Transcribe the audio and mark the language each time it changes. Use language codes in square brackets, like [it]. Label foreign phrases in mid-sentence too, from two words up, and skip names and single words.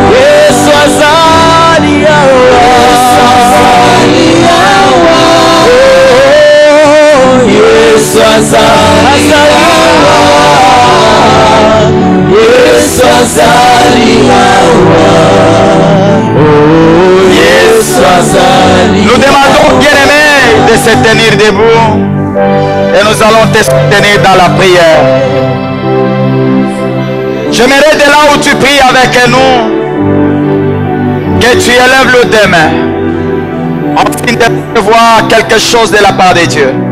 [ln] Yesu azaliawa. Yesu azaliawa. Yesu azaliawa. Oh, Yesu azaliawa. [fr] Nous demandons, bien-aimés, de se tenir debout et nous allons te soutenir dans la prière. J'aimerais de là où tu pries avec nous que tu élèves le deux mains afin de recevoir quelque chose de la part de Dieu.